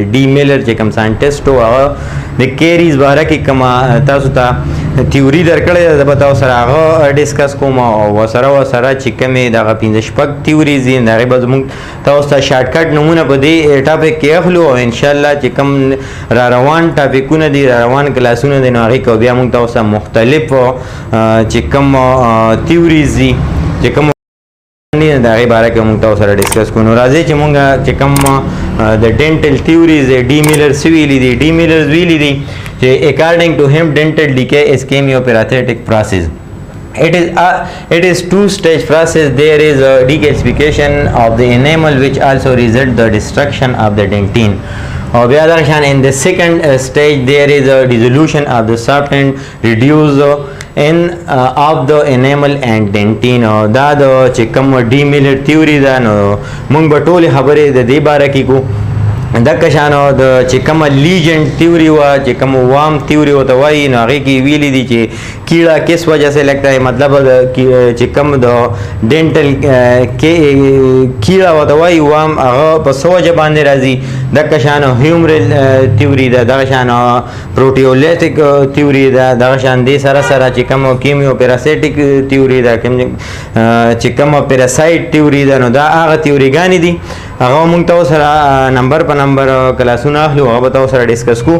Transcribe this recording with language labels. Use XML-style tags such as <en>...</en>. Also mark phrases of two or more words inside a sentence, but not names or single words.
<ps>ډي میلر چې کوم ساینټیسټ و هغه د کیریز باره کې کومه تاسو ته تیوري درکړې ده به تاسو سره هغه ډسکس کوم او ورسره چې کومې دغه پنځه شپږ تیوریز دي د هغې به زموږ تاسو ته شارټکټ نومونه په دې ټاپک کې اخلو او انشاءالله چې کوم را روان ټاپکونه دي را روان کلاسونه دي نو هغې کې بیا موږ تاسو ته مختلف چې کوم تیوریز دي چې کوم د هغې باره کې موږ تاسو سره ډسکس کوو. نو راځئ چې موږ چې کوم د</ps> <en>dental theories</en> <ps>دی ډي میلر څه ویلي دي. ډي میلر ویلي دي چې</ps> <en>according to him dental decay is chemoperatic process. It is two-stage process. There is a decalcification of the enamel which also result the destruction of the dentine. Or the other hand, in the second stage there is a dissolution of the substance reduce of the enamel and dentine.</en> <ps>دا د چې کوم ډي میلر تیوري ده نو موږ به ټولې خبرې د دې باره کې کوو. دقه شانو د چې کومه</ps> <en>legend theory</en> <ps>وه چې کوم</ps> <en>worm theory</en> <ps>ورته وایي نو هغې کې ویلي دي چې</ps> <ur>کیڑا کس وجہ سے لگتا ہے،</ur> <ps>مطلب چې کوم د ډینټل کیڑا ورته وایي وام هغه په څه وجه باندې راځي. دقه شانو</ps> <en>humoral theory</en> <ps>ده، دغه شانو</ps> <en>proteolytic theory</en> <ps>ده، دغه شان دې سره چې کوم</ps> <en>chemoparasitic theory</en> <ps>ده، چې کوم</ps> <en>parasite theory</en> <ps>ده نو دا هغه تیوریګانې دي هغه موږ تاسو سره نمبر په نمبر کلاسونه اخلو هغه به تاسو سره ډسکس کوو.</ps>